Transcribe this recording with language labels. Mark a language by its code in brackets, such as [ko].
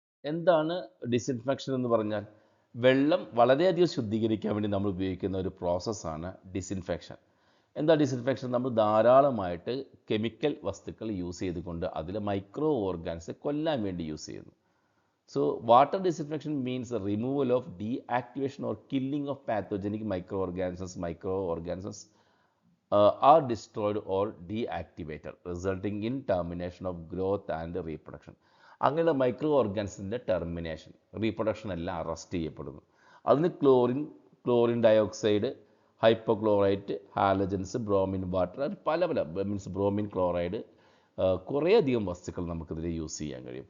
[ml] എന്താണ് ഡിസിൻഫെക്ഷൻ എന്ന് പറഞ്ഞാൽ? വെള്ളം വളരെയധികം ശുദ്ധീകരിക്കാൻ വേണ്ടി നമ്മൾ ഉപയോഗിക്കുന്ന ഒരു പ്രോസസ്സാണ് ഡിസിൻഫെക്ഷൻ. എന്താ ഡിസിൻഫെക്ഷൻ? നമ്മൾ ധാരാളമായിട്ട് കെമിക്കൽ വസ്തുക്കൾ യൂസ് ചെയ്തുകൊണ്ട് അതിലെ മൈക്രോ ഓർഗാൻസ് കൊല്ലാൻ വേണ്ടി യൂസ് ചെയ്യുന്നു. [en] So water disinfection means the removal of deactivation or killing of pathogenic microorganisms are destroyed or deactivated, resulting in termination of growth and reproduction. [ml] അങ്ങനെ മൈക്രോ ഓർഗാൻസിൻ്റെ ടെർമിനേഷൻ, റീപ്രൊഡക്ഷൻ എല്ലാം arrest ചെയ്യപ്പെടുന്നു. അതിന് chlorine dioxide, hypochlorite, halogens, bromine water, പല means bromine chloride, കുറേയധികം വസ്തുക്കൾ നമുക്കിതിൽ use ചെയ്യാൻ കഴിയും.